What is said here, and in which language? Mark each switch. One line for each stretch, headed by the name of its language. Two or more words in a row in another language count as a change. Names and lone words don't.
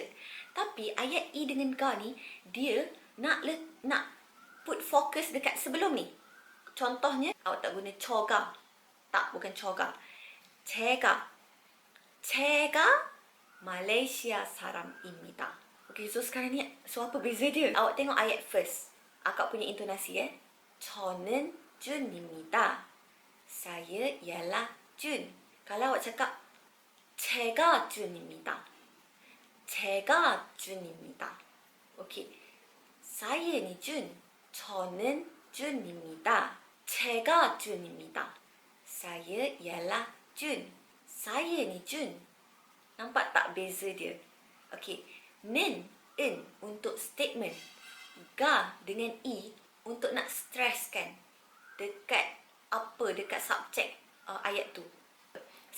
Malay: Tapi ayat i dengan ga ni, dia nak put fokus dekat sebelum ni. Contohnya, awak tak guna choga. Tak, bukan choga. Chega.
Korean: 제가 말레이시아 사람입니다.
Malay: Okay, so sekarang ni, so apa beza dia?
Korean: Awak tengok ayat first. Akak punya intonasi 저는 준입니다.
Malay: Saya ialah Jun. Kalau awak cakap
Korean: 제가 준입니다. 제가 준입니다.
Malay: Okay. saya ni Jun.
Korean: 저는 준입니다. 제가 준입니다.
Malay: Saya ialah Jun. Saya ni Jun. Nampak tak beza dia? Okey. Nen, en untuk statement. Ga dengan i untuk nak stresskan dekat apa, dekat subjek ayat tu.